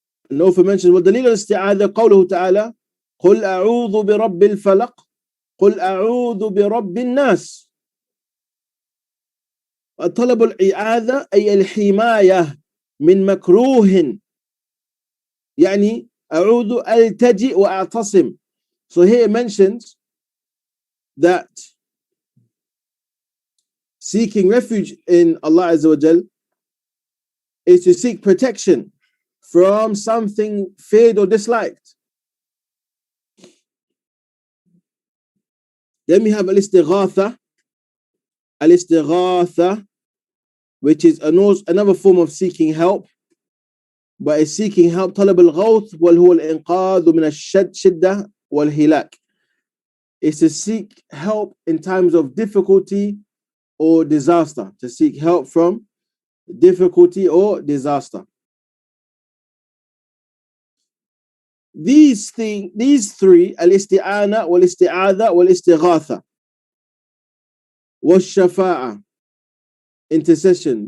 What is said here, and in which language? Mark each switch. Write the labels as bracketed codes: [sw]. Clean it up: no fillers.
[en] And also mentioned, [ar] وَالدَّلِيلُ الْإِسْتِعَاذَةِ قَوْلُهُ تَعَالَى قُلْ أَعُوذُ بِرَبِّ الْفَلَقِ قُلْ أَعُوذُ بِرَبِّ النَّاسِ. طلب الإعاذة أي الحماية من مكروه. يعني أعوذ ألتجئ وأعتصم. [en] So here it mentions that seeking refuge in Allah Azza wa Jal is to seek protection from something feared or disliked. Then we have al-istighatha. Al-istighatha, which is another form of seeking help, but it's seeking help. [ar] طلب الغوث وهو الإنقاذ من الشدة والهلاك. [en] It's to seek help in times of difficulty or disaster. To seek help from difficulty or disaster. These three, al-isti'ana, wal-isti'adha, wal-istighatha, wal-shafa'a, intercession.